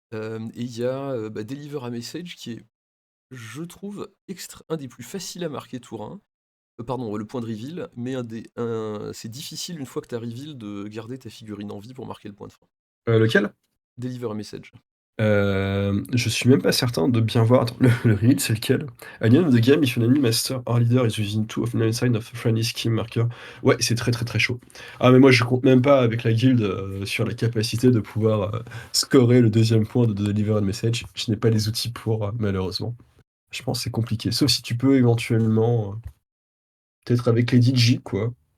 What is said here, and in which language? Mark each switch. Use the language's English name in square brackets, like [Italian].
[French] Et il y a Deliver a Message qui est, je trouve, un des plus faciles à marquer tour 1. Pardon, le point de reveal, mais c'est difficile une fois que tu as reveal de garder ta figurine en vie pour marquer le point de fin. Lequel? Deliver a Message. Je suis même pas certain de bien voir. Attends, le read, c'est lequel? [English] At the end of the game, if an enemy master or leader is within 2 of 9 sign of a friendly scheme marker. [French] Ouais, c'est très très très chaud. Ah, mais moi je compte même pas avec la guilde sur la capacité de pouvoir scorer le deuxième point de Deliver a Message. Je n'ai pas les outils pour, malheureusement. Je pense que c'est compliqué. Sauf si tu peux éventuellement, peut-être avec les DJ, quoi.